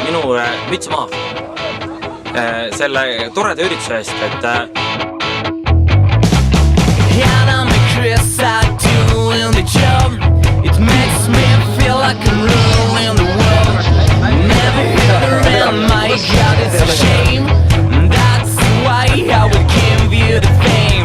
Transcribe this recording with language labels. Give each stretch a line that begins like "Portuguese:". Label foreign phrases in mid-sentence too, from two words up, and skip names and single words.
Estonian: minu müts maha selle toreda ürituse eest, et
English: it makes me feel like I'm ruling the world. Never hit around, my God, it's a shame. That's why I would give you the fame.